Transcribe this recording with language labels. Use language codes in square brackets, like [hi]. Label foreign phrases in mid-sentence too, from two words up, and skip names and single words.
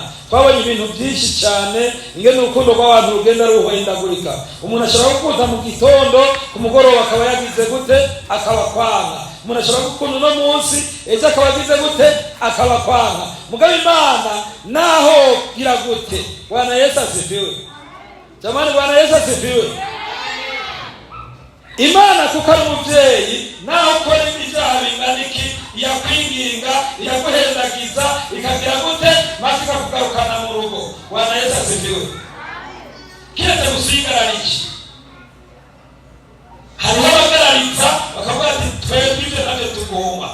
[rn] Twabonye ibintu byinshi cyane ingene urukundo rw'abantu rugenda ruhindagurika. Umuntu ashobora gukunda mu gitondo ku mugoroba akaba yagize gute akaba kwanga. Umuntu ashobora gukunda no munsi ejo akaba yagize gute akaba kwanga. Mugabo Imana naho gira gute. [sw] Bwana Yesu asifiwe. Jamani, Bwana Yesu asifiwe. [rn] Imana kuko ari umubyeyi naho ukora ibyaha bingana iki yakwinginga yaguhezagiza ikagira gute maze ikakugarukana mu rugo. [sw] Bwana Yesu asifiwe. [rn] Kiretse gusigararije hariho abagararitsa bakavuga ati twebwe ibyo ntabyo tugomba.